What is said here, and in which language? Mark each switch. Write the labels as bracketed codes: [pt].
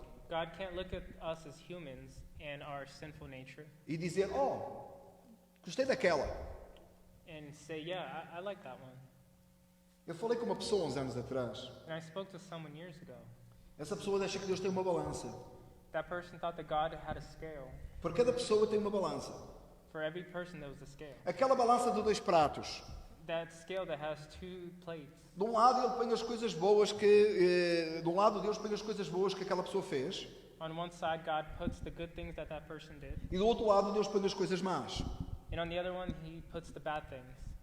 [en] God can't look at us as humans and our sinful nature [pt] e dizer, gostei daquela. [en] and say, yeah, I like that one. [pt] Eu falei com uma pessoa uns anos atrás. [en] And I spoke to someone years ago. [pt] Essa pessoa acha que Deus tem uma balança. [en] That person thought that God had a scale. [pt] Por cada pessoa tem uma balança. [en] For every person, there was a scale. [pt] Aquela balança de 2 pratos. [en] That scale that has 2 plates. [pt] De um lado ele põe as coisas boas que... de um lado Deus põe as coisas boas que aquela pessoa fez. [en] On one side, God puts the good things that person did. [pt] E do outro lado Deus põe as coisas más. [en] And on the other one, He puts the bad things.